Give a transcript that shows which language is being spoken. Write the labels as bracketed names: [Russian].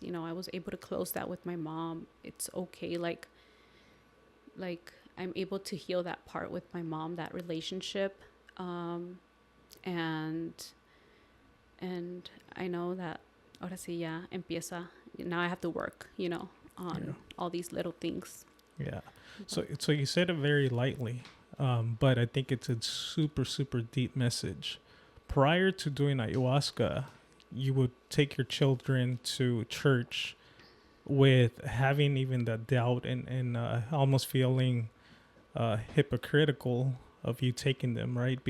[English] I was able to close that with my mom. It's okay. Like I'm able to heal that part with my mom, that relationship. And I know that [Spanish] ahora sí ya empieza. [English] Now I have to work, on all these little things. Yeah. So you said it very lightly, but I think it's a super, super deep message. Prior to doing ayahuasca, you would take your children to church with having even that doubt and almost feeling hypocritical of you taking them, right?